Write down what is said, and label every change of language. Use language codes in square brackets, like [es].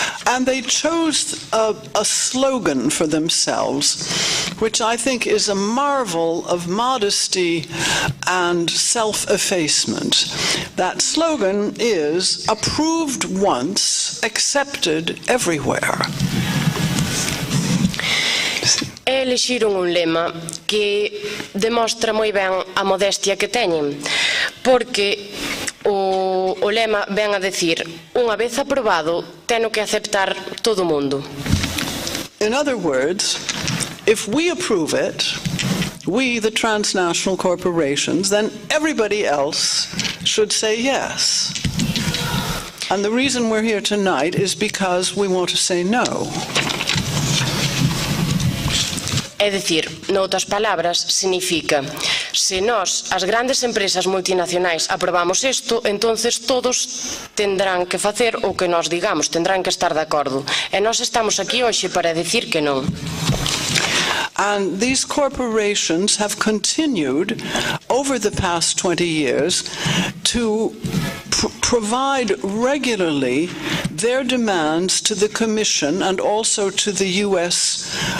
[en] And they chose a slogan for themselves, which I think is a marvel of modesty and self-effacement. That slogan is approved once, accepted everywhere. [gl] Elixiron un lema que demostra moi ben a modestia que teñen, porque o lema ven a decir: unha vez aprobado, teno que aceptar todo o mundo. [en] In other words, if we approve it, we, the transnational corporations, then everybody else should say yes. And the reason we're here tonight is because we want to say no. [gl] É dicir, noutras palabras, significa, se nós, as grandes empresas multinacionais, aprobamos isto, entonces todos tendrán que facer o que nós digamos, tendrán que estar de acordo. E nós estamos aquí hoxe para decir que non. [en] And these corporations have continued over the past 20 years to provide regularly their demands to the Commission and also to the U.S.